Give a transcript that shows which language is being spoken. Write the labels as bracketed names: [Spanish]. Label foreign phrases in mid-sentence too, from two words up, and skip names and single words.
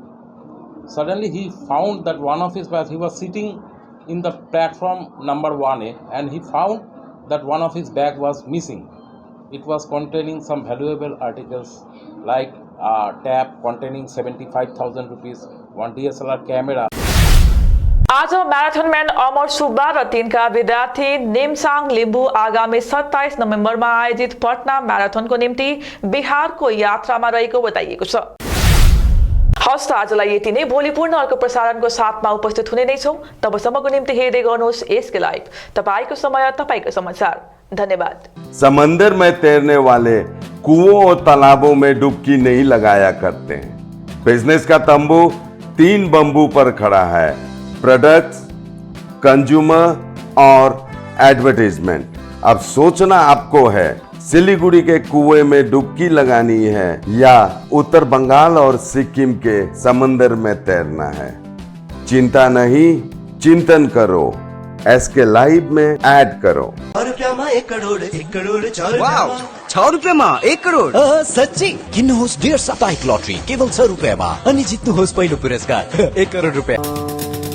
[English] Suddenly he found that one of his bags, he was sitting in the platform number 1A, and he found that one of his bag was missing. It was containing some valuable articles like a tab containing 75,000 rupees, one DSLR camera. [Nepali] आज मैराथन मैन अमर सुब्बा र तिनका विद्यार्थी नेमसाङ लिम्बू आगामी 27 नोभेम्बरमा आयोजित पटना मैराथनको निम्ति बिहारको यात्रामा रहेको बताइएको छ। हवस् त आजलाई यति नै। भोलि पूर्ण अर्को प्रसारणको साथमा उपस्थित हुने नै छौँ। तबसम्मको निम्ति हेर्दै गर्नुहोस् एसके लाइभ। तपाईँको समय तपाईँको समाचार। धन्यवाद। [Hindi] समंदर में तैरने वाले कुओं और तालाबों में डुबकी नहीं लगाया करते हैं। बिजनेस का तंबू 3 बंबू पर खड़ा है: [English] products, consumer [Hindi] और एडवर्टाइजमेंट। अब सोचना आपको है, सिलीगुड़ी के कुएं में डुबकी लगानी है या उत्तर बंगाल और सिक्किम के समंदर में तैरना है। चिंता नहीं, चिंतन करो। एसके लाइव में ऐड करो। [Nepali] 1 करोड़ 6 रुपियाँमा 1 करोड़। सच्ची किन्नुहोस् डेढ साप्ताहिक लटरी केवल 6 रुपियाँमा अनि जित्नुहोस् पहिलो पुरस्कार 1 करोड रुपियाँ।